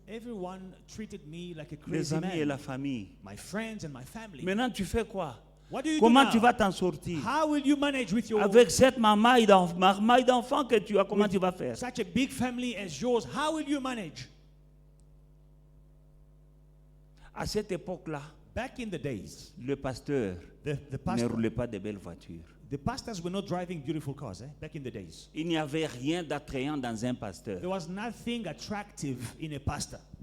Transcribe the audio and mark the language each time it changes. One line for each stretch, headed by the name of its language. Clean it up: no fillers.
English: everyone treated me like a
French: Les
English: crazy
French: amis et
English: man.
French: la famille.
English: My friends and my family.
French: Maintenant, tu fais quoi?
English: What do you
French: Comment
English: do
French: tu
English: now?
French: vas t'en sortir?
English: How will you manage with your
French: Avec cette marmaille d'enfants que tu as, comment tu vas faire?
English: such a big family as yours? How will you manage?
French: À cette époque-là,
English: Back in the days,
French: le pasteur
English: the
French: ne
English: pastor,
French: roulait pas de belles voitures.
English: the pastors were not driving beautiful cars. Back in the days,
French: Il n'y avait rien d'attrayant dans un pasteur.
English: there was nothing attractive in a pastor.